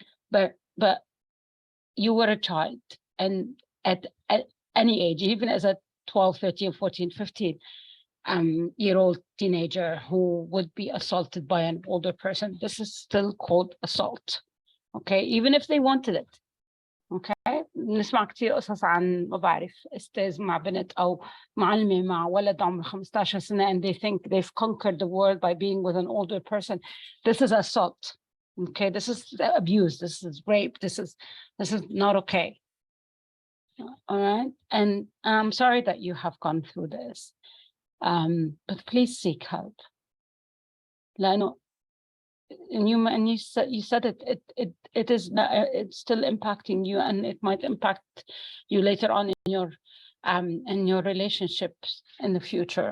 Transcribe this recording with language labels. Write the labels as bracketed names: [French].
[English] But you were a child, and at any age, even as a 12, 13, 14, 15 year old teenager who would be assaulted by an older person, this is still called assault. Okay, even if they wanted it. [Arabic] Okay, نسمع كثير قصص عن ما بعرف استاذ مع بنت او معلمه مع ولد عمره 15 سنه [English] and they think they've conquered the world by being with an older person. This is assault. Okay, this is abuse, this is rape, this is not okay. All right, and I'm sorry that you have gone through this, but please seek help. لأنه and you said it is not, it's still impacting you, and it might impact you later on in your relationships in the future.